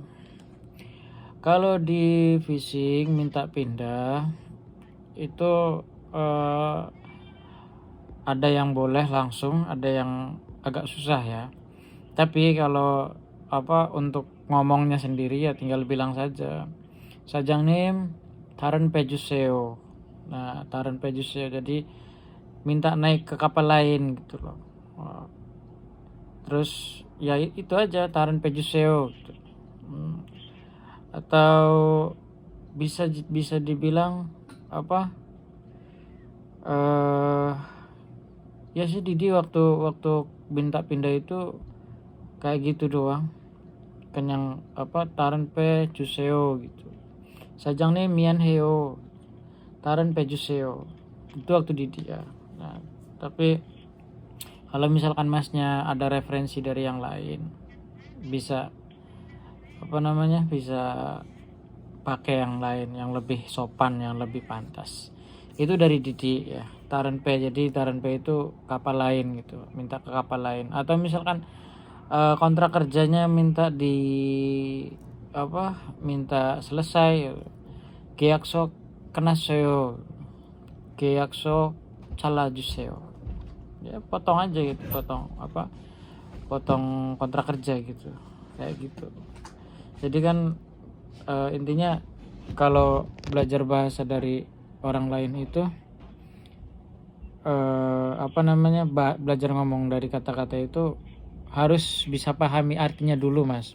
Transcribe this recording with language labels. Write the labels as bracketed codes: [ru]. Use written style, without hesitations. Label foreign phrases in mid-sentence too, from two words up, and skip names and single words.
[id] Kalau di phishing minta pindah itu eh, ada yang boleh langsung, ada yang agak susah ya. Tapi kalau untuk ngomongnya sendiri ya tinggal bilang saja. [ko] Sajang님 다른 배 주세요. Nah, 다른 배 주세요. [id] Jadi minta naik ke kapal lain gitu loh. Terus ya itu aja [ko] 다른 배 주세요 [id] gitu. Atau bisa bisa dibilang apa? eh Ya sih Didi waktu waktu minta pindah itu kayak gitu doang. [ko] Kenyang 다른 배 주세요 gitu. 사장님 미안해요. 다른 배 주세요. [id] Itu waktu Didi ya. Nah, tapi kalau misalkan masnya ada referensi dari yang lain, bisa bisa pakai yang lain yang lebih sopan, yang lebih pantas. Itu dari Didi ya. Taran P, jadi Taran P itu kapal lain gitu, minta ke kapal lain. Atau misalkan kontrak kerjanya minta minta selesai, [ko] 계약서 끝났어요, 계약서 잘라주세요. [id] Ya potong aja gitu, potong kontrak kerja gitu, kayak gitu. Jadi kan intinya kalau belajar bahasa dari orang lain itu belajar ngomong dari kata-kata itu harus bisa pahami artinya dulu, Mas.